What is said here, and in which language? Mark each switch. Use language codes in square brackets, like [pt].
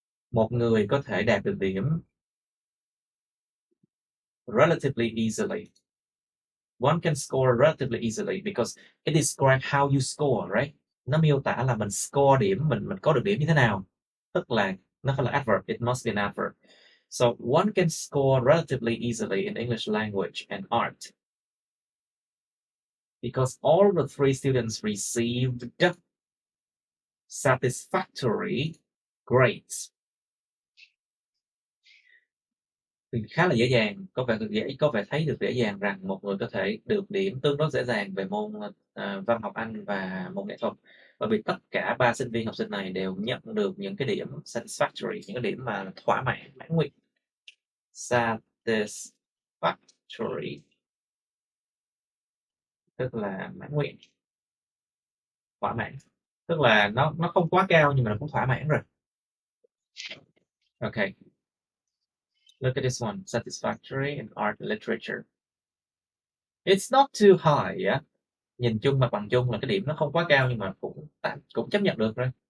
[vi] Một người có thể đạt được điểm [en] relatively easily. One can score relatively easily because it describes how you score, right? [vi] Nó miêu tả là mình score điểm, mình có được điểm như thế nào. Tức là nó phải là adverb, [en] it must be an adverb. So one can score relatively easily in English language and art because all the 3 students received satisfactory grades. [vi] Thì khá là dễ dàng, có vẻ thấy được dễ dàng rằng một người có thể được điểm tương đối dễ dàng về môn văn học Anh và môn nghệ thuật, bởi vì tất cả 3 sinh viên học sinh này đều nhận được những cái điểm satisfactory, những cái điểm mà thỏa mãn, mãn nguyện. Satisfactory tức là mãn nguyện, thỏa mãn, tức là nó không quá cao nhưng mà nó cũng thỏa mãn rồi. [en] Okay. Look at this one, satisfactory in art and literature. It's not too high, yeah. [vi] Nhìn chung mặt bằng chung là cái điểm nó không quá cao nhưng mà cũng chấp nhận được rồi.